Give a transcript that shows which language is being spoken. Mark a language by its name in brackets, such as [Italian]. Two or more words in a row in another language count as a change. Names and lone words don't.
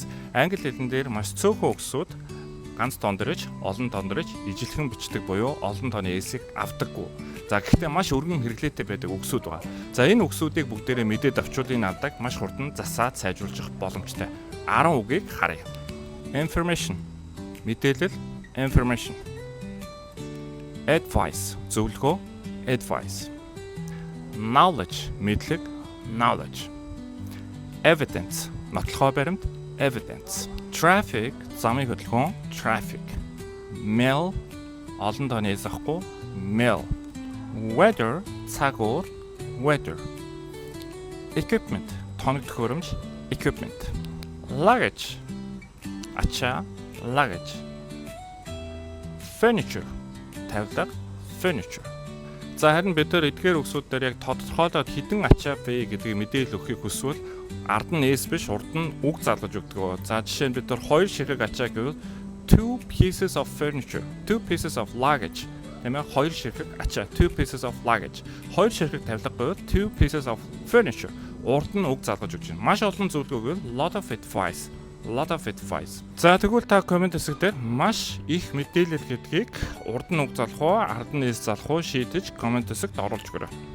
[Mongolian] Англи хэлэн дээр маш цөөхөн үгсүүд ганц тондорж, олон тондорж ижилхэн бичдэг буюу олон тооны S-ийг авдаггүй. За гэхдээ маш өргөн хэрэглээтэй байдаг үгсүүд байна. За энэ үгсүүдийг бүгдээрээ мэдээд авчвал энэ алдааг маш хурдан засаад сайжруулах боломжтой. 10 үгийг харъя. Information мэдээлэл [English] information, advice [Mongolian] зөвлөгөө [English] advice, knowledge [Mongolian] мэдлэг knowledge, evidence нотлохоо баримт [English] evidence, traffic [Mongolian] замын хөдөлгөөн [English] traffic, mail [Mongolian] олон тооны эс ахгүй [English] mail, weather [Mongolian] цагуур [English] weather, equipment [Mongolian] тоног төхөөрөмж [English] equipment, luggage [Mongolian] ачаа [English] luggage, furniture [Mongolian] тавилга furniture. За харин бид нар эдгээр үгсүүд дээр яг тодорхойлоод хідэн ачаа бэ гэдгийг мэдээлэл өгөхийг хүсвэл ард нь S биш урд нь үг залгаж өгдөг. За жишээ нь бид нар хоёр ширхэг ачаа гэвэл [English] two pieces of furniture, two pieces of luggage. [Mongolian] Тэмээ хоёр ширхэг ачаа [English] two pieces of luggage. [Mongolian] Хоёр ширхэг тавилга гэвэл [English] two pieces of furniture. [Mongolian] Урд нь үг залгаж өгч байна. Маш олон зөвлөгөө гэвэл [English] lot of advice. [Mongolian] За тэгвэл та комент хэсэг дээр маш их мэдээлэл гэдгийг урд нь үг залах уу, ард нь эс залах уу шийдэж комент хэсэгт оруулж өгөөрэй.